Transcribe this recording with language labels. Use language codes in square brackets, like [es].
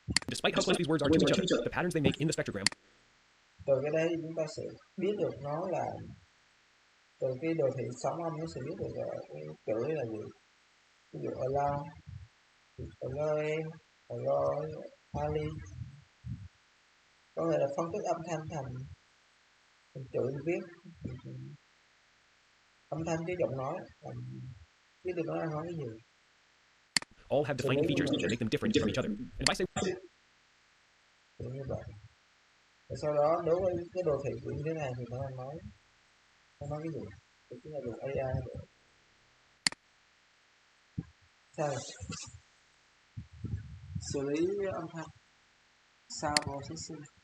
[en] Despite how close these words are to each other, the patterns they make in the spectrogram [vi] Từ cái đấy chúng ta sẽ biết được nó là từ cái đồ thị sóng âm nó sẽ biết được là cái chữ là gì. Ví dụ [en] allow, allow em, allow Ali. [vi] Có nghĩa là phân tích âm thanh thành chữ viết, âm thanh với giọng nói, biết được nó đang nói cái gì. [en] all have defining features that make them different from each other. And if I say [vi] như vậy. Và sau đó đối với cái đồ thị như thế này thì nó nói cái gì? Thì chính là dùng AI để sao xử lý âm thanh, [en] sound processing.